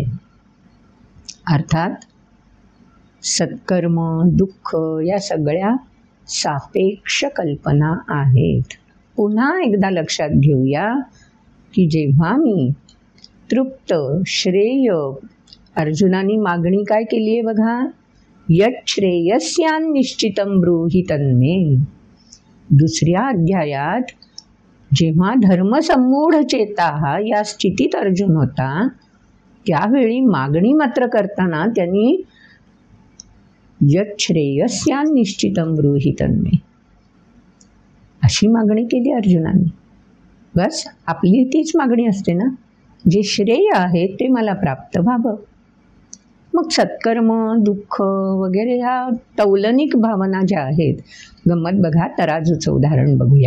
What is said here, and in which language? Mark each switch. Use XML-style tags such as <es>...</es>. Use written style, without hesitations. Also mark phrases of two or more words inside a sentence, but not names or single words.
<mr>अर्थात सत्कर्म, दुःख या सगळ्या सापेक्ष कल्पना आहेत. पुन्हा एकदा लक्षात घेऊया की जेव्हा मी तृप्त, श्रेय, अर्जुनाने मागणी काय केली आहे बघा,</mr> <sa>यच्छ्रेयस्यान् निश्चितं ब्रूहि तन्मे.</sa> <mr>दुसऱ्या अध्यायात जेव्हा</mr> <sa>धर्मसम्मूढ चेता</sa> <mr>या स्थितीत अर्जुन होता, त्यावेळी मागणी मात्र करताना त्यांनी</mr> <sa>यच्छ्रेयस्यान् निश्चितं ब्रूहि तन्मे</sa> <mr>अशी मागणी केली अर्जुनाने. बस आपली तीच मागणी असते ना, जे श्रेय आहे ते मला प्राप्त व्हावं. मग सत्कर्म, दुःख वगैरे ह्या तौलनिक भावना ज्या आहेत, गंमत बघा, तराजूचं उदाहरण बघूया.</mr>